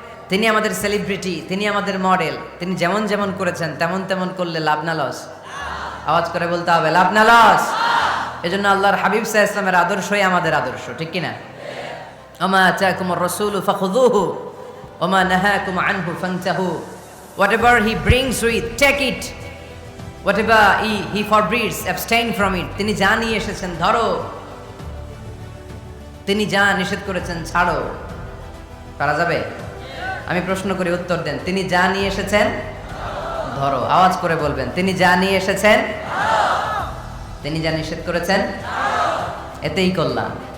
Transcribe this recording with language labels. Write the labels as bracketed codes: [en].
[bn] তিনি আমাদের সেলিব্রিটি, তিনি আমাদের মডেল। তিনি যেমন যেমন করেছেন তেমন তেমন করলে লাভ না লস? আওয়াজ করে বলতে হবে লাভ না লস। এজন্য আল্লাহর হাবিব সাল্লাল্লাহু আলাইহি ওয়াসাল্লামের আদর্শই আমাদের আদর্শ, ঠিক কি না? [ar] ওমা আতাকুমুর রাসূলু ফাখুযুহু ওমা নাহাকুম আনহু ফান্তাহু। [en] Whatever he brings with, take it. whatever he forbids, abstain from it. [bn] তিনি যা নিয়ে এসেছেন ধরো, তিনি যা নিষেধ করেছেন ছাড়ো। পারা যাবে? আমি প্রশ্ন করি, উত্তর দেন। তিনি যা নিয়ে এসেছেন ধরো। আওয়াজ করে বলবেন, তিনি যা নিয়ে এসেছেন, তিনি যা নিষেধ করেছেন, এতেই কল্যাণ।